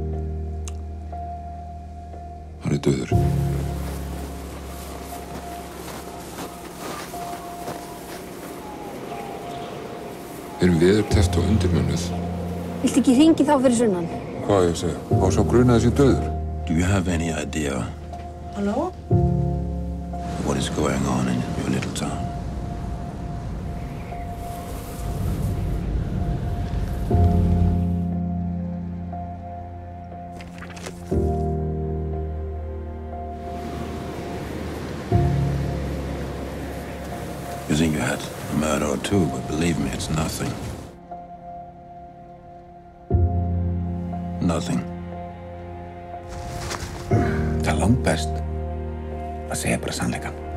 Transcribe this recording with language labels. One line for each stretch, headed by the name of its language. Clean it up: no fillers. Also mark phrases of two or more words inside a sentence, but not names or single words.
Icelandic: Hann er dauður. Við erum veðurteft og undirmönnuð. Viltu ekki hringi þá fyrir sunnan? Hvað á ég að segja? Má sá gruna þessi dauður?
English: Do you have any idea Halló? what is going on in your little town? You think you had a murder or two, but believe me, it's nothing. Nothing.
Icelandic: Það er langt best að segja bara sannleikann.